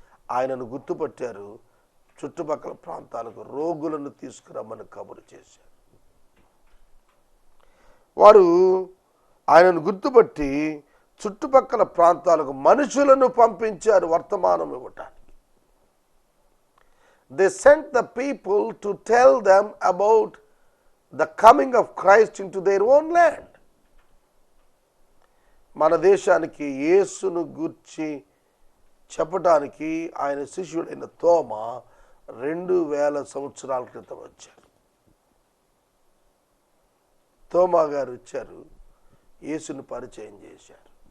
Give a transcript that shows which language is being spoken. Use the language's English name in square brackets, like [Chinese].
[Telugu] ఆయనను గుర్తుపట్టారు. చుట్టుపక్కల ప్రాంతాలకు రోగులను తీసుకురమ్మని కబురు చేశారు. వారు ఆయనను గుర్తుపట్టి చుట్టుపక్కల ప్రాంతాలకు మనుషులను పంపించారు వర్తమానం ఇవ్వటానికి. [English] They sent the people to tell them about the coming of Christ into their own land. [Telugu] మన దేశానికి యేసును గూర్చి చెప్పడానికి ఆయన శిష్యుడైన తోమ 2000 సంవత్సరాల క్రితం వచ్చారు. తోమా గారు వచ్చారు, యేసుని పరిచయం చేశారు.